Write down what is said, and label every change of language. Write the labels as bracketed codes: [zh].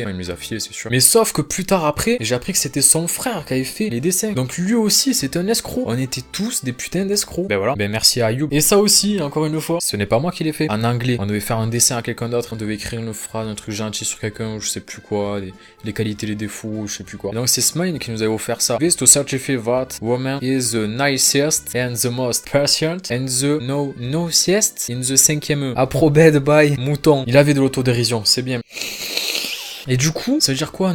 [fr] Il me les a filés, c'est sûr. Mais sauf que plus tard après, j'ai appris que c'était son frère qui avait fait les dessins. Donc lui aussi, c'était un escroc. On était tous des putains d'escrocs. Ben voilà. Ben merci à Ayoub. Et ça aussi, encore une fois, ce n'est pas moi qui l'ai fait. En anglais, on devait faire un dessin à quelqu'un d'autre. On devait écrire une phrase, un truc gentil sur quelqu'un, ou je sais plus quoi, les qualités, les défauts, je sais plus quoi. Et donc c'est Smile qui nous avait offert ça. [en] This to certify that woman is the nicest and the most patient and the nicest in the 5e. Approbed by Mouton. [fr] Il avait de l'autodérision, c'est bien. Et du coup, ça veut dire quoi?